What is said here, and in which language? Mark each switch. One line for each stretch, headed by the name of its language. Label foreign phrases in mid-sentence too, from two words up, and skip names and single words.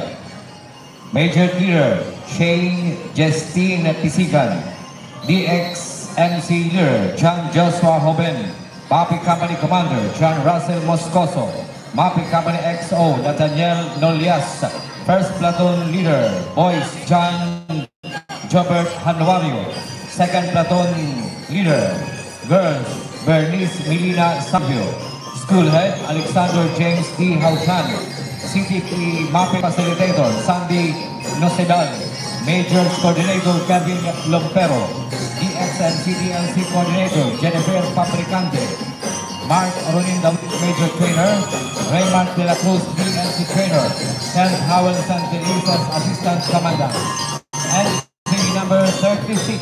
English: Major Leader, Shane Justine Pisigan. DXMC Leader, John Joshua Hoben. MAPI Company Commander, John Russell Moscoso. MAPI Company XO, Nathaniel Nolias. First Platoon Leader, Boys John Jobert Hanwario. Second Platoon Leader, Girls, Bernice Milina Sabio. School Head, Alexander James D. Hauchan. CTP MAPI Facilitator, Sandy Nosedal. Majors Coordinator, Kevin Lompero. DXN CDLC Coordinator, Jennifer Papricante. Mark Ronin David, Major Trainer. Raymond De La Cruz, DLC Trainer. Ken Howell Santelisas, Assistant Commandant. Entry number 36.